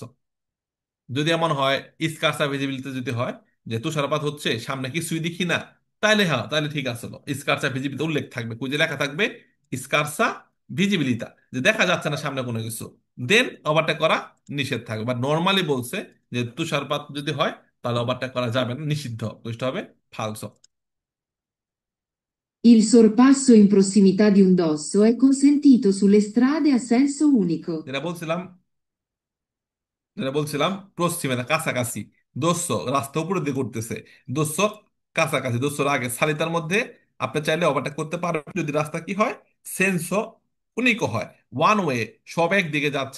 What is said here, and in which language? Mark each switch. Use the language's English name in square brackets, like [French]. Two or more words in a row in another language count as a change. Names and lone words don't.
[Bangla] যদি এমন হয় [Italian] scarsa visibilità [Bangla] যদি হয় যে তুষারপাত হচ্ছে সামনে কিছুই দেখি না, তাইলে হ্যাঁ, তাহলে ঠিক আছে, [Italian] scarsa visibilità [Bangla] উল্লেখ থাকবে, কুইজে লেখা থাকবে [Italian] scarsa visibilità, [Bangla] যে দেখা যাচ্ছে না সামনে কোনো কিছু, দেন ওভারটেক করা নিষেধ থাকবে। বা নর্মালি বলছে যে তুষারপাত যদি হয় তাহলে ওভারটেক করা যাবে না, নিষিদ্ধ, তো সেটা হবে ফালসো। [Italian] Il sorpasso in prossimità di un dosso è consentito sulle strade a senso unico. [Bangla] যেটা বলছিলাম, পশ্চিমে না কাছাকাছি, দোস্ত রাস্তা উপরের দিকে করতেছে, দোস্ত কাছাকাছি, দোস্তর আগে সালিতার মধ্যে আপনি চাইলে ওভারটেক করতে পারবেন যদি রাস্তা কি হয়, [Italian] senso unico [Bangla] হয়, [English] one way, [Bangla] সব একদিকে যাচ্ছে।